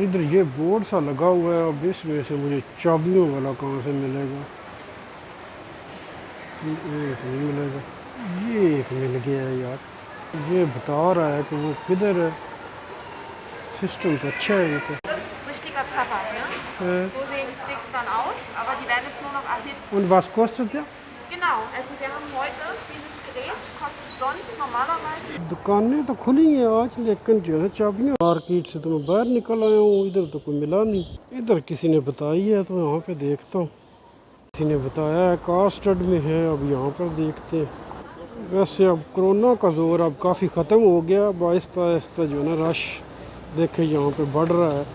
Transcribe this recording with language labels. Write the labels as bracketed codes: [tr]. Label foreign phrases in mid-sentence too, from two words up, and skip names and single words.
[ur] ادھر یہ بورڈ سا لگا ہوا ہے، اب اس میں سے مجھے چابیوں والا کہاں سے ملے گا. ایک نہیں ملے گا، یہ ایک مل گیا ہے یار. یہ بتا رہا ہے کہ وہ کدھر ہے. سسٹم تو اچھا ہے یہ تو. [de] So sehen die Sticks dann aus, aber die werden jetzt nur noch erhitzt. Und was kostet der? Genau, also wir haben heute dieses Gerät, kostet sonst normalerweise... [ur] دکانیں تو کھلی ہیں آج لیکن جو ہے چابیاں، مارکیٹ سے تو میں باہر نکل آیا ہوں، ادھر تو کوئی ملا نہیں. ادھر کسی نے بتائی ہے تو یہاں پہ دیکھتا ہوں۔ کسی نے بتایا ہے کار سٹڈ میں ہے، اب یہاں پر دیکھتے ہیں. ویسے اب کورونا کا زور اب کافی ختم ہو گیا، اب آہستہ آہستہ جو ہے نا رش دیکھے یہاں پہ بڑھ رہا ہے.